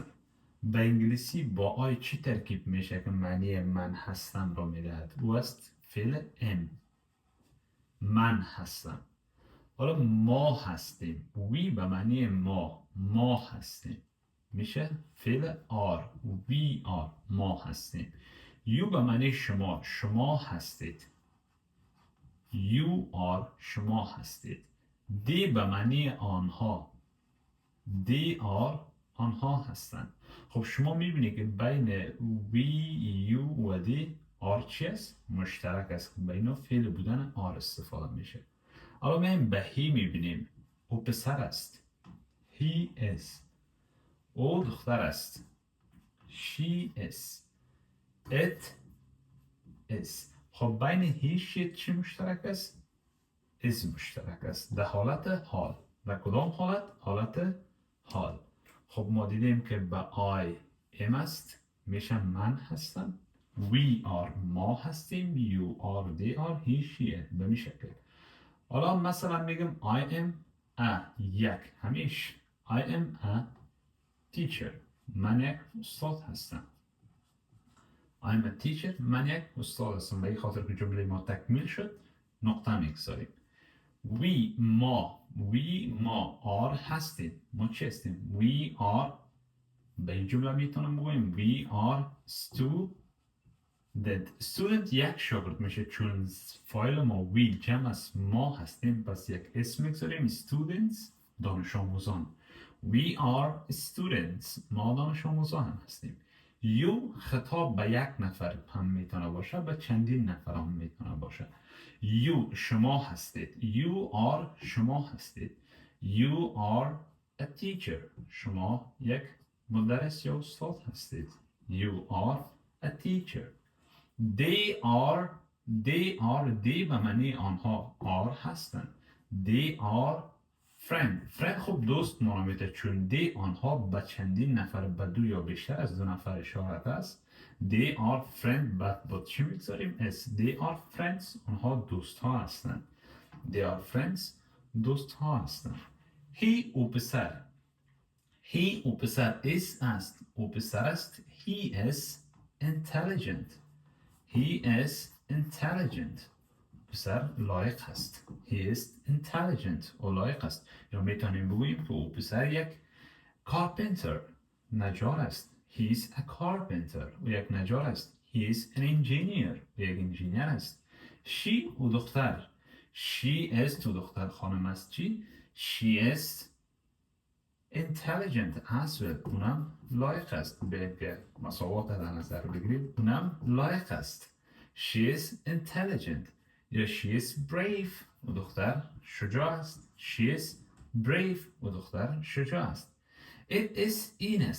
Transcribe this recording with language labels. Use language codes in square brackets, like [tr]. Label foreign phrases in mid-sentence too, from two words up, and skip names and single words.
[fa] به انگلیسی با آی چی ترکیب میشه که معنی من هستم را میدهد؟ او است فعل ام. من هستم. حالا ما هستیم. وی به معنی ما هستیم میشه فعل آر. [en] we are. [fa] ما هستیم. یو به معنی شما هستید. [en] you are. [fa] شما هستید. دی به معنی آنها. [en] they are. [fa] آنها هستند. خب شما میبینید که بین وی، یو و دی آر چی است؟ مشترک است که بین فعل بودن آر استفاده میشه. حالا میایم به هی میبینیم. او پسر است. [en] he is. [fa] او دختر است. [en] she is. it is. [fa] خب بین هی شید چی مشترک است؟ is مشترک است. در حالت حال. در کدام حالت؟ حالت حال. خب ما دیدیم که به [en] I am [fa] است میشه من هستم. [en] we are. [fa] ما هستیم. [en] you are. they are. he she it. [fa] به می شکل. حالا مثلا میگم [en] I am a. [fa] یک. [en] همیش I am a teacher. [fa] من یک استاد هستم. [en] I am a teacher. [fa] من یک استاد هستم. به این خاطر که جمله ما تکمیل شد نقطه میگذاریم. we ما are هستیم. ما چی هستیم؟ [en] we are. [fa] به این جمله میتونم بگویم [en] we are student [fa] یک شاگرد میشه چون فایل ما we جمع از ما هستیم پس یک اسم میگذاریم students دانش آموزان. [en] we are students. [fa] ما دانش آموزان هستیم. you خطاب به یک نفر هم میتونه باشه به چندین نفر هم میتونه باشه. you شما هستید. [en] you are. [fa] شما هستید. [en] you are a teacher. [fa] شما یک مدرس یا استاد هستید. [en] you are a teacher. they are. [fa] they به معنی آنها are هستند. [en] they are friend. [fa] خب دوست نامیده چون they آنها به چندین نفر به دو یا بیشتر از دو نفر اشارت است. [en] they are friend [fa] با چی میگذاریم؟ اس. [en] they are friends. [fa] آنها دوست ها هستند. [en] they are friends. [fa] دوست ها هستند. he او پسر. he او پسر is است. او پسر است. [en] he is intelligent. he is intelligent. [fa] پسر لایق است. [en] he is intelligent. [fa] او لایق است. یا میتونیم بگوییم که او پسر یک carpenter نجار است. [en] he is a carpenter. [fa] او یک نجار است. [en] he is an engineer. [fa] او یک انجینیر است. she او دختر. [en] she is [fa] تو دختر خانم است. چی؟ [en] she is intelligent as well. [fa] اونم لایق است. به مساوات در نظر بگیریم اونم لایق است. [en] she is intelligent. یا she is brave. [fa] و دختر شجاع است. [en] she is brave. [fa] و دختر شجاع است. [en] it is [fa] این است.